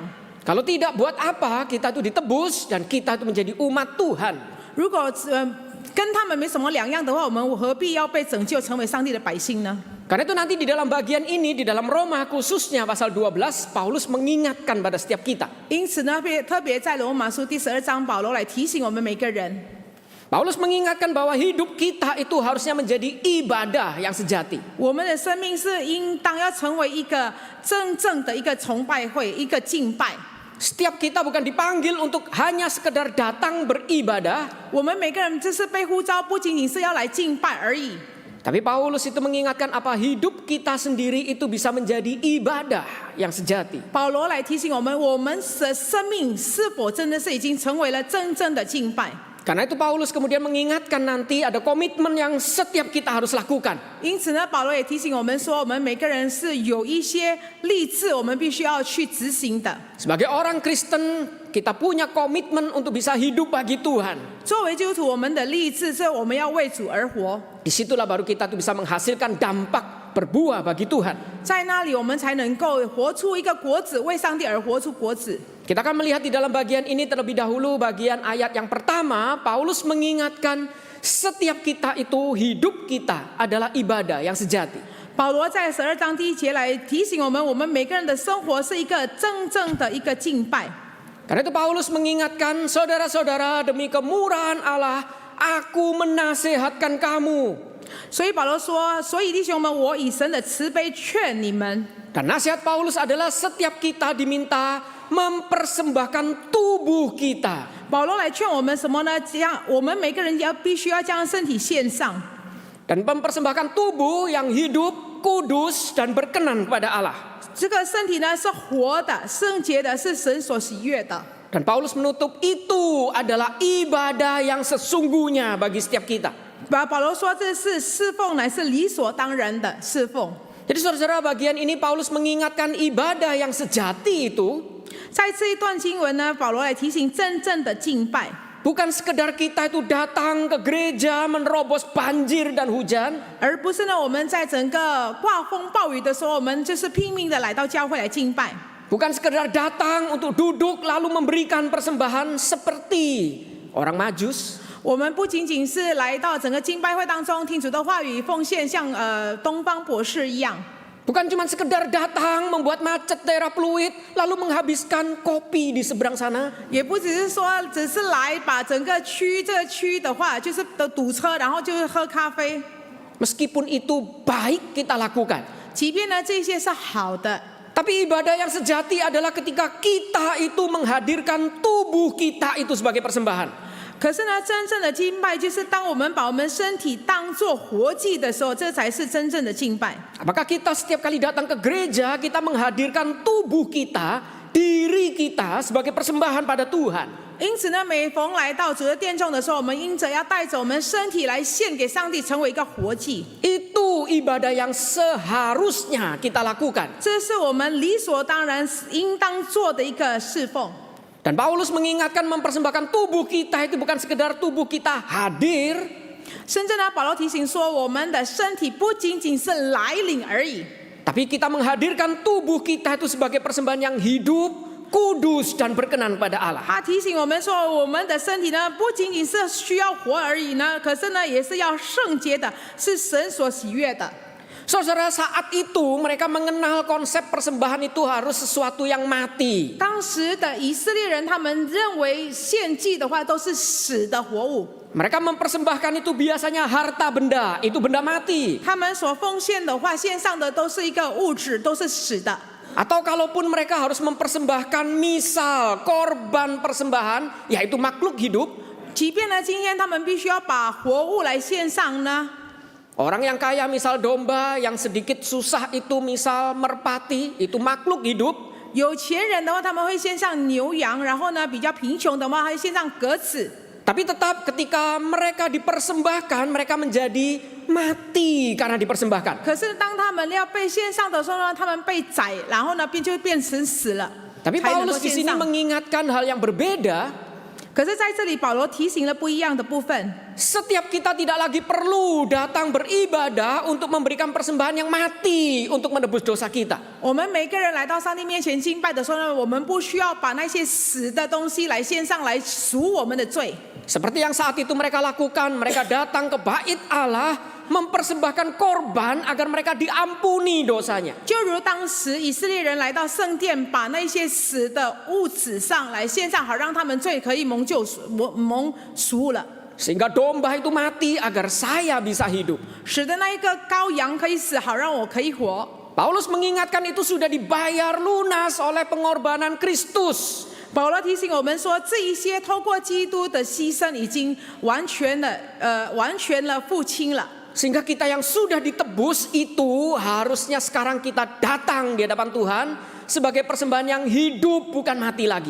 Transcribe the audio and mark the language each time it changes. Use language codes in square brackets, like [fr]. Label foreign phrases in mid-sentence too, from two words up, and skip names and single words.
[id] Kalau tidak, buat apa kita itu ditebus dan kita itu menjadi umat Tuhan? [zh] 如果跟他们没什么两样的话，我们何必要被拯救成为上帝的百姓呢？ [id] Karena itu nanti di dalam bagian ini, di dalam Roma khususnya pasal 12, Paulus mengingatkan pada setiap kita. [zh] 因此呢，特别在罗马书第12章，保罗来提醒我们每个人。 [id] Paulus mengingatkan bahwa hidup kita itu harusnya menjadi ibadah yang sejati. [zh] 我们的生命是应当要成为一个真正的一个崇拜会，一个敬拜。 [id] Setiap kita bukan dipanggil untuk hanya sekedar datang beribadah. [zh] 我们每个人就是被呼召，不仅仅是要来敬拜而已。 [id] Tapi Paulus itu mengingatkan apa hidup kita sendiri itu bisa menjadi ibadah yang sejati. [zh] 保罗来提醒我们，我们的生命是否真的是已经成为了真正的敬拜？ [id] Karena itu Paulus kemudian mengingatkan nanti ada komitmen yang setiap kita harus lakukan. [zh] 因此呢，保罗也提醒我们说，我们每个人是有一些立志，我们必须要去执行的。 [id] Sebagai orang Kristen, kita punya komitmen untuk bisa hidup bagi Tuhan. [zh] 作为基督徒，我们的立志是我们要为主而活。 [id] Disitulah baru kita tuh bisa menghasilkan dampak berbuah bagi Tuhan. [zh] 在那里，我们才能够活出一个果子，为上帝而活出果子。 [id] Kita akan melihat di dalam bagian ini terlebih dahulu bagian ayat yang pertama, Paulus mengingatkan setiap kita itu hidup kita adalah ibadah yang sejati. [zh] 保罗在12章第1节来提醒我们，我们每个人的生活是一个真正的一个敬拜。 [id] Karena itu Paulus mengingatkan, saudara-saudara, demi kemurahan Allah, aku menasehatkan kamu. [zh] 所以保罗说：“所以弟兄们，我以神的慈悲劝你们。” [id] Dan nasihat Paulus adalah setiap kita diminta mempersembahkan tubuh kita. [zh] 保罗来劝我们什么呢？我们每个人必须要将身体献上， [id] Dan mempersembahkan tubuh yang hidup, kudus, dan berkenan kepada Allah. [zh] 这个身体呢是活的、圣洁的，是神所喜悦的。 [id] Dan Paulus menutup itu adalah ibadah yang sesungguhnya bagi setiap kita. [zh] 保罗说这是侍奉，乃是理所当然的侍奉。 [id] Jadi saudara, bagian ini Paulus mengingatkan ibadah yang sejati itu [zh] 在这一段经文呢，保罗来提醒真正的敬拜， [id] bukan sekedar kita itu datang ke gereja menerobos banjir dan hujan. [zh] 而不是呢我们在整个刮风暴雨的时候，我们就是拼命的来到教会来敬拜。 [id] Bukan sekedar datang untuk duduk lalu memberikan persembahan seperti orang Majus. [zh] 我们不仅仅是来到整个敬拜会当中听主的话语奉献，像东方博士一样。 [id] Bukan cuma sekedar datang membuat macet daerah Pluit lalu menghabiskan kopi di seberang sana. [zh] 也不只是说只是来把整个这个区的话就是堵车，然后就是喝咖啡。 [id] Meskipun itu baik kita lakukan. [zh] 即便呢这些是好的， [id] Tapi ibadah yang sejati adalah ketika kita itu menghadirkan tubuh kita itu sebagai persembahan. [zh] 可是呢，真正的敬拜就是当我们把我们身体当作活祭的时候，这才是真正的敬拜。 [id] Apakah kita setiap kali datang ke gereja kita menghadirkan tubuh kita, diri kita sebagai persembahan pada Tuhan? [zh] 因此呢，每逢来到主的殿中的时候，我们因着要带着我们身体来献给上帝，成为一个活祭。 [id] Itu ibadah yang seharusnya kita lakukan. [zh] 这是我们理所当然应当做的一个侍奉。 [id] Dan Paulus mengingatkan mempersembahkan tubuh kita itu bukan sekedar tubuh kita hadir. [zh] 甚至呢，保罗提醒说，我们的身体不仅仅是来领而已， [id] Tapi kita menghadirkan tubuh kita itu sebagai persembahan yang hidup, kudus, dan berkenan pada Allah. [zh] 他提醒我们说，我们的身体呢，不仅仅是需要活而已呢，可是呢，也是要圣洁的，是神所喜悦的。 [id] Saudara, saat itu mereka mengenal konsep persembahan itu harus sesuatu yang mati. [zh] 当时的以色列人，他们认为献祭的话都是死的活物， [id] Mereka mempersembahkan itu biasanya harta benda, itu benda mati. [zh] 他们所奉献的话，献上的都是一个物质，都是死的。 [id] Atau kalaupun mereka harus mempersembahkan misal korban persembahan, yaitu makhluk hidup. [zh] 即便呢，今天他们必须要把活物来献上呢。 [id] Orang yang kaya misal domba, yang sedikit susah itu misal merpati, itu makhluk hidup. [zh] 有钱人的话，他们会献上牛羊，然后呢，比较贫穷的话，会献上鸽子。 [id] Tapi tetap ketika mereka dipersembahkan, mereka menjadi mati karena dipersembahkan. [zh] 可是当他们要被献上的时候呢，他们被宰，然后呢，就变成死了。 [id] Tapi [zh] 才能够 [id] Paulus di [zh] 献 [id] sini [zh] 上。 [id] mengingatkan hal yang berbeda. [zh] 可是在这里，保罗提醒了不一样的部分。 [id] Setiap kita tidak lagi perlu datang beribadah untuk memberikan persembahan yang mati untuk menebus dosa kita. [zh] 我们每个人来到上帝面前敬拜的时候呢，我们不需要把那些死的东西来献上来赎我们的罪。 [id] Seperti yang saat itu mereka lakukan, mereka datang ke bait Allah mempersembahkan korban agar mereka diampuni dosanya. [zh] 就如当时以色列人来到圣殿，把那些死的物质上来献上，好让他们罪可以蒙赎了， [id] Sehingga domba itu mati agar saya bisa hidup. [zh] 使得那一个羔羊可以死，好让我可以活。 [id] Paulus mengingatkan itu sudah dibayar lunas oleh pengorbanan Kristus. [zh] 保罗提醒我们说，这一些透过基督的牺牲，已经完全了付清了。 [id] Sehingga kita yang sudah ditebus itu harusnya sekarang kita datang di hadapan Tuhan sebagai persembahan yang hidup bukan mati lagi.